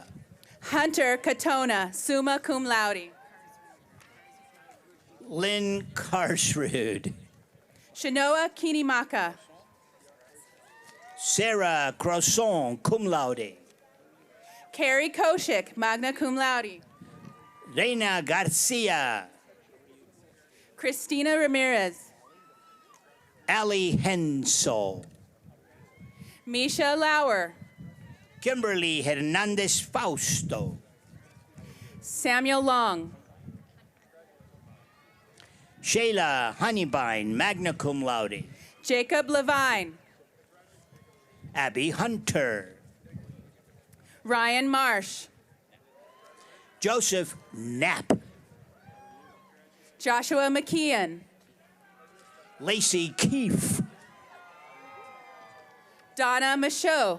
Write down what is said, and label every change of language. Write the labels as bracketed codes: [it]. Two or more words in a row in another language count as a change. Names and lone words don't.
[en] Hunter Katona, [la] summa cum laude. [en] Lynn Karsrud. Shanoa Kinimaka. Sarah Crosson, [la] cum laude. [en] Carrie Koshik, [la] magna cum laude. [en] Reina Garcia. Christina Ramirez. Ali Hensel. Misha Lauer. Kimberly Hernandez Fausto. Samuel Long. Shayla Honeybine, [la] magna cum laude. [en] Jacob Levine. Abby Hunter. Ryan Marsh. Joseph Knapp. Joshua McKeon. Lacey Keefe. Donna Michaud.